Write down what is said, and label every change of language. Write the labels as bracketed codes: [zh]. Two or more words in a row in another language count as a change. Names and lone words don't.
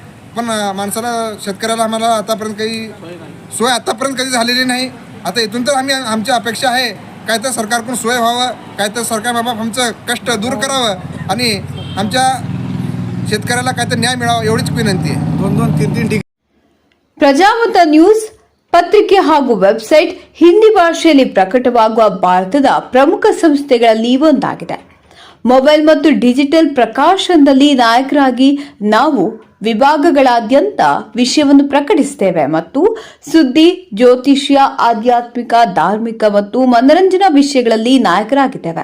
[mr] पण माणसाला, शेतकऱ्याला आम्हाला आतापर्यंत काही सोय आतापर्यंत कधी झालेली नाही. आता इथून तर आमची अपेक्षा आहे काय तर सरकारकडून सोय व्हावं, काय तर सरकार बाबा आमचं कष्ट दूर करावं आणि आमच्या शेतकऱ्याला काय तर न्याय मिळावा, एवढीच विनंती आहे. 2-3 डिग्री. [kn] ಪ್ರಜಾಮತ ನ್ಯೂಸ್ ಪತ್ರಿಕೆ ಹಾಗೂ ವೆಬ್ಸೈಟ್ ಹಿಂದಿ ಭಾಷೆಯಲ್ಲಿ ಪ್ರಕಟವಾಗುವ ಭಾರತದ ಪ್ರಮುಖ ಸಂಸ್ಥೆಗಳಲ್ಲಿ ಒಂದಾಗಿದೆ. ಮೊಬೈಲ್ ಮತ್ತು ಡಿಜಿಟಲ್ ಪ್ರಕಾಶನದಲ್ಲಿ ನಾಯಕರಾಗಿ ನಾವು ವಿಭಾಗಗಳಾದ್ಯಂತ ವಿಷಯವನ್ನು ಪ್ರಕಟಿಸುತ್ತೇವೆ ಮತ್ತು ಸುದ್ದಿ, ಜ್ಯೋತಿಷ್ಯ, ಆಧ್ಯಾತ್ಮಿಕ, ಧಾರ್ಮಿಕ ಮತ್ತು ಮನರಂಜನಾ ವಿಷಯಗಳಲ್ಲಿ ನಾಯಕರಾಗಿದ್ದೇವೆ.